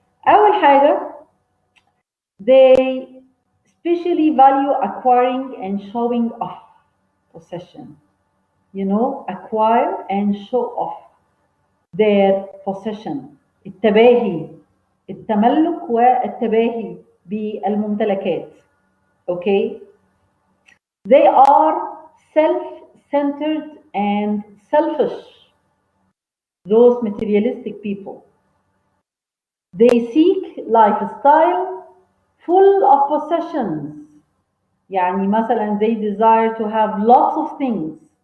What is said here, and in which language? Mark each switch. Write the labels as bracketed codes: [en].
[ar] أول حاجة [en] they especially value acquiring and showing off possession. You know, acquire and show off their possession. [ar] التباهي، التملك والتباهي بالممتلكات. [en] Okay. They are self-centered and selfish. Those materialistic people. They seek lifestyle full of possessions. [ar] يعني مثلا [en] they desire to have lots of things.